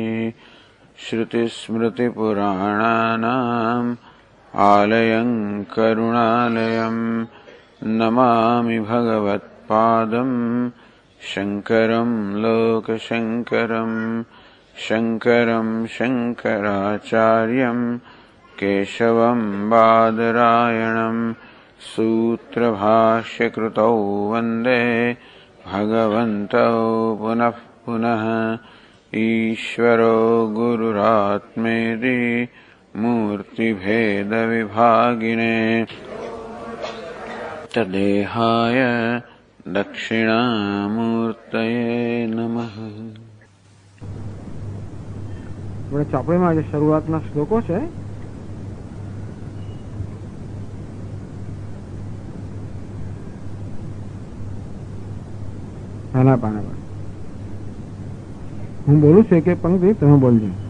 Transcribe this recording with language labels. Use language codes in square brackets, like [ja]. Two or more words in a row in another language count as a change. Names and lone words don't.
[sa] श्रुतिस्मृतिपुराणानाम् आलयं करुणालयं नमामि भगवत्पादं शङ्करं लोकशङ्करं शङ्करं शङ्कराचार्यं केशवं बादरायणं सूत्रभाष्यकृतौ वन्दे भगवन्तौ पुनः पुनः। ईश्वरो गुरुरात्मेति मूर्तिभेदविभागिने तदेहाय दक्षिणामूर्तये नमः। [gu] ચોપડીમાં જે શરૂઆતના શ્લોકો છે નાના પાના પર હું બોલું છું એક પંક્તિ તમે બોલજો.